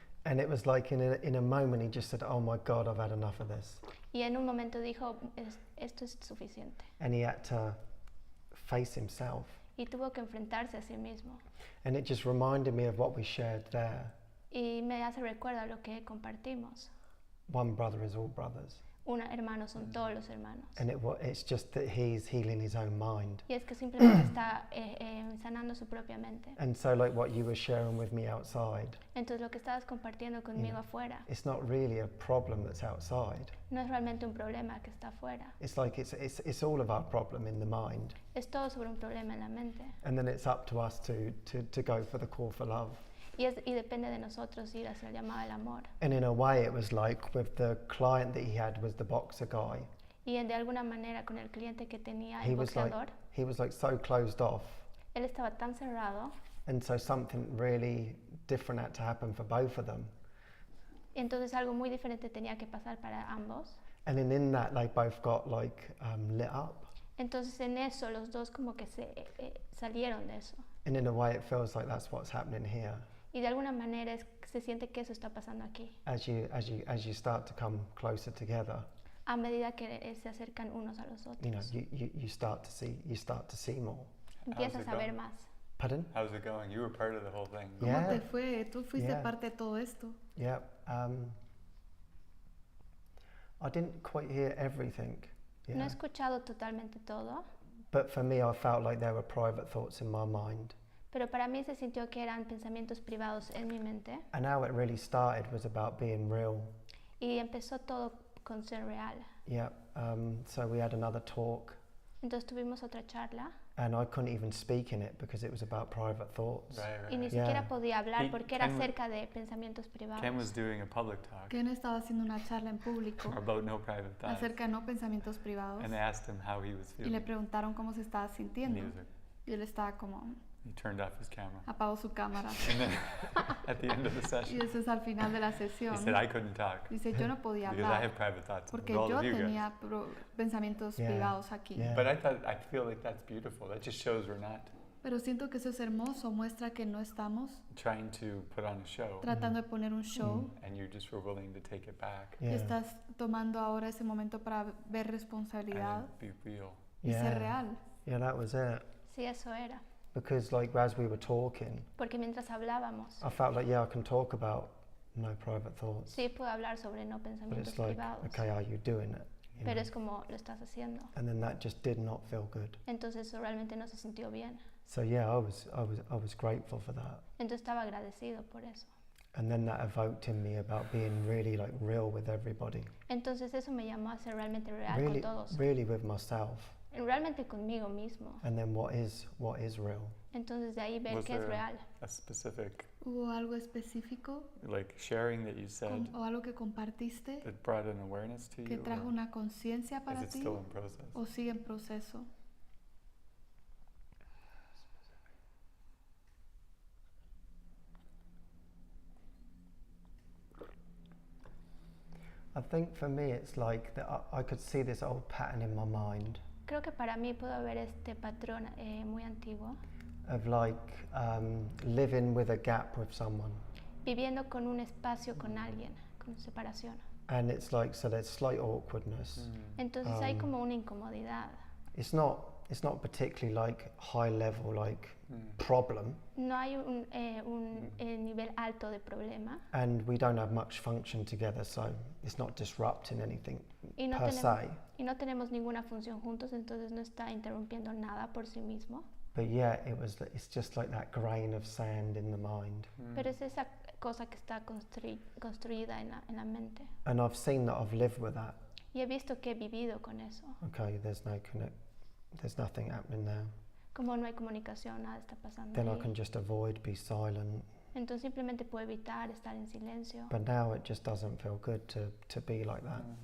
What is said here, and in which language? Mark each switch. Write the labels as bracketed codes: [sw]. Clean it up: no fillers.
[en] And it was like in a moment he just said, "Oh my God, I've had enough of this." [es] Y en un momento dijo, esto es suficiente. [en] And he had to face himself. [es] Y tuvo que enfrentarse a sí mismo. [en] And it just reminded me of what we shared there. [es] Y me hace recuerdo a lo que compartimos. [en] One brother is all brothers. [es] Un hermano son todos los hermanos. [en] And it's just that he's healing his own mind. [es] Y es que simplemente está sanando su propia mente. [en] And so like what you were sharing with me outside. [es] Entonces lo que estabas compartiendo conmigo afuera. [en] It's not really a problem that's outside. [es] No es realmente un problema que está afuera. [en] It's like it's all of our problem in the mind. [es] Es todo sobre un problema en la mente. [en] And then it's up to us to go for the call for love. [es] Y depende de nosotros ir hacia el llamado del amor. [en] And in a way it was like with the client that he had was the boxer guy. [es] Y de alguna manera con el cliente que tenía [en] He [es] el [en] was [es] boxeador. [en] he was like so closed off. [es] Él estaba tan cerrado. [en] And so something really different had to happen for both of them. [es] Entonces algo muy diferente tenía que pasar para ambos. [en] And then in that they both got like lit up. [es] Entonces en eso los dos como que se salieron de eso. [en] And in a way it feels like that's what's happening here. [es] Y de alguna manera se siente que eso está pasando aquí. [en] As you start to come closer together. [es] A medida que se acercan unos a los otros. [en] You know, you start to see more. [es] Empiezas a ver más. [en] Pardon? How's it going? You were part of the whole thing. [es] ¿Cómo te fue? Tú fuiste parte de todo esto. [en] Yeah. I didn't quite hear everything. Yeah. [es] No he escuchado totalmente todo. [en] But for me, I felt like there were private thoughts in my mind. [es] Pero para mí se sintió que eran pensamientos privados en mi mente. [en] And how it really started was about being real. [es] Y empezó todo con ser real. [en] Yeah. So we had another talk. [es] Entonces tuvimos otra charla. [en] And I couldn't even speak in it because it was about private thoughts. [es] Y ni siquiera podía hablar porque era acerca de pensamientos privados. [en] Ken was doing a public talk. [es] Ken estaba haciendo una charla en público [en] about no private thoughts. [es] Acerca de no pensamientos privados. [en] And they asked him how he was feeling. [es] Y le preguntaron cómo se estaba sintiendo. Y él estaba como. [en] He turned off his camera. [es] Apagó su cámara. [en] And then at the end of the session. [es] Y eso es al final de la sesión. [en] He said I couldn't talk. [es] Dice yo no podía hablar. [en] Because I have private thoughts. [es] Porque yo tenía pensamientos privados aquí. [en] Yeah. But I feel like that's beautiful. That just shows we're not. [es] Pero siento que eso es hermoso, muestra que no estamos [en] trying to put on a show. [es] Tratando de poner un show. [en] And you just were willing to take it back. Yeah. [es] Y estás tomando ahora ese momento para ver responsabilidad. [en] And be real. [es] Y ser real. [en] Yeah, that was it. [es] Sí, eso era. [en] Because like as we were talking, [es] porque mientras hablábamos, [en] I felt like I can talk about no private thoughts. [es] Sí, puedo hablar sobre no pensamientos [en] but it's [es] privados. [en] Like, okay, are you doing it? [es] Pero es como lo estás haciendo. [en] And then that just did not feel good. [es] Entonces eso realmente no se sintió bien. [en] So yeah, I was grateful for that. [es] Entonces estaba agradecido por eso. [en] And then that evoked in me about being really like real with everybody. [es] Entonces eso me llamó a ser realmente real con todos. [en] Really with myself. [es] Realmente conmigo mismo. [en] And then what is real? [es] Entonces de ahí ver qué es real. [en] A specific. [es] ¿Hubo algo específico? [en] Like sharing that you said. [es] O algo que compartiste. [en] That brought an awareness to you. [es] Que trajo una conciencia para ti. [en] Still in process? [es] O sigue en proceso. [en] I think for me it's like that I could see this old pattern in my mind. [es] Creo que para mí puedo ver este patrón muy antiguo. [en] Of like living with a gap with someone. [es] Viviendo con un espacio con alguien, con separación. [en] And it's like, so there's slight awkwardness. [es] Entonces hay como una incomodidad. [en] It's not particularly like high level like problem. [es] No hay un nivel alto de problema. [en] And we don't have much function together, so it's not disrupting anything per se. [es] Y no tenemos ninguna función juntos, entonces no está interrumpiendo nada por sí mismo. [en] But yeah, it's just like that grain of sand in the mind. [es] Pero es esa cosa que está construida en la mente. [en] And I've seen that I've lived with that. [es] Y he visto que he vivido con eso. [en] Okay, there's no there's nothing happening now. [es] Como no hay comunicación, nada está pasando [en] Then I [es] ahí. [en] can just avoid, be silent. [es] Entonces simplemente puedo evitar estar en silencio. [en] But now it just doesn't feel good to be like that.